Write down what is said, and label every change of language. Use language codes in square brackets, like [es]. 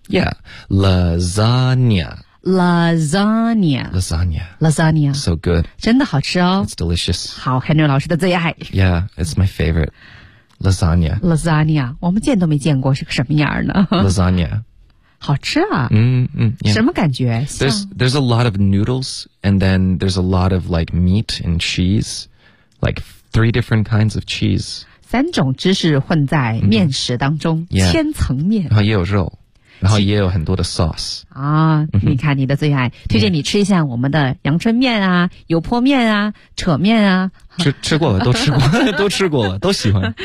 [en] Yeah, lasagna. Lasagna. Lasagna. Lasagna. So good. [zh] 真的好吃哦。 [en] It's delicious. [zh] 好 ，Henry 老师的最爱。 [en] Yeah, it's my favorite. Lasagna. Lasagna. [zh] 我们见都没见过是个什么样呢 [en] ？Lasagna. [zh] 好吃啊。 [en] Yeah. [zh] 什么感觉？ [en] There's a lot of noodles, and then there's a lot of like meat and cheese, like three different kinds of cheese. [zh] 三种芝士混在面食当中、千层面。然后也有肉，然后也有很多的 sauce. 啊、你看你的最爱，推荐你吃一下我们的阳春面啊、油泼面啊、扯面啊。吃过了，都吃过了，都吃过了，都喜欢。